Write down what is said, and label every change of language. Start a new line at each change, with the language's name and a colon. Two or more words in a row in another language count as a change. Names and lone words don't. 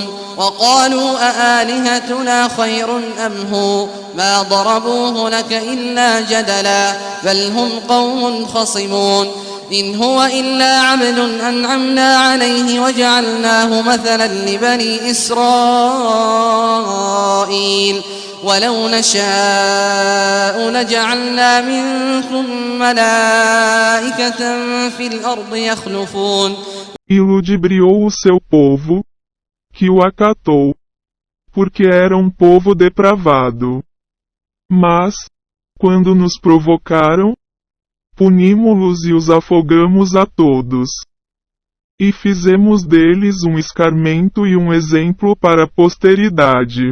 Arabic: وقالوا أآلهتنا خير أم هو ما ضربوه لك إلا جدلا بل هم قوم خصمون إن هو إلا عبد أنعمنا عليه وجعلناه مثلا لبني إسرائيل ولو نشاء لجعلنا منكم ملائكة في الأرض يخلفون.
Portuguese: E ludibriou o seu povo, que o acatou, porque era um povo depravado. Mas, quando nos provocaram, punimo-los e os afogamos a todos. E fizemos deles um escarmento e um exemplo para a posteridade.